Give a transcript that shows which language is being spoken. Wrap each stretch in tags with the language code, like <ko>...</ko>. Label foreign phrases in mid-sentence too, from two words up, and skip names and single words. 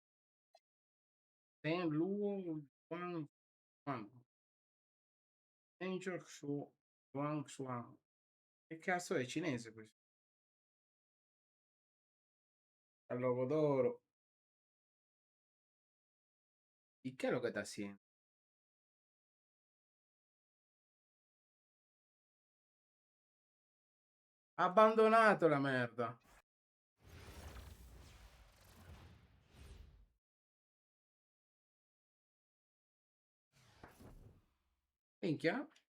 <it>Ten Lu Wang Wang. Danger Shu Wang Shuang. Che cazzo è cinese questo? Al logo d'oro.</it> <es>¿Y qué es lo que está haciendo?</es> <it>Ha abbandonato la merda. Minchia.</it>